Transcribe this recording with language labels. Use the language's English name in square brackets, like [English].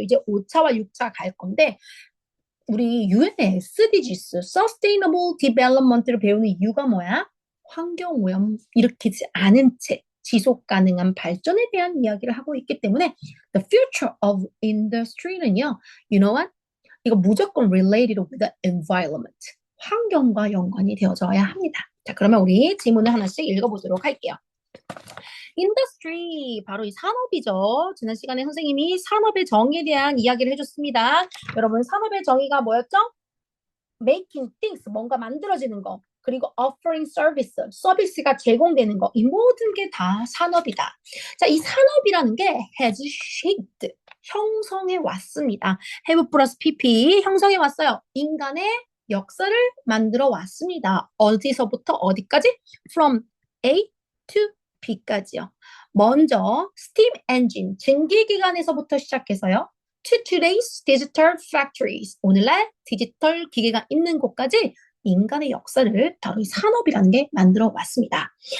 [Korean] 이제 5차와 6차 갈 건데, 우리 유엔의 SDGs, Sustainable Development를 배우는 이유가 뭐야? 환경오염 일으키지 않은 채 지속 가능한 발전에 대한 이야기를 하고 있기 때문에 [English] The future of industry [Korean] 는요, [English] you know what? [Korean] 이거 무조건 [English] related with the environment. [Korean] 환경과 연관이 되어져야 합니다. 자, 그러면 우리 지문을 하나씩 읽어보도록 할게요. 인더스트리 바로 이 산업이죠. 지난 시간에 선생님이 산업의 정의에 대한 이야기를 해줬습니다. 여러분 산업의 정의가 뭐였죠? [English] Making things [Korean] 뭔가 만들어지는 거 그리고 [English] offering service [Korean] 서비스가 제공되는 거 이 모든 게 다 산업이다. 자, 이 산업이라는 게 [English] has shaped [Korean] 형성해 왔습니다. have 플러스 pp 형성해 왔어요. 인간의 역사를 만들어 왔습니다. 어디서부터 어디까지? [English] From A to B까지요. [Korean] 먼저 steam engine 증기기관에서부터 시작해서요. To today's digital factories 오늘날 디지털 기계가 있는 곳까지 인간의 역사를 바로 이 산업이라는 게 만들어 왔습니다.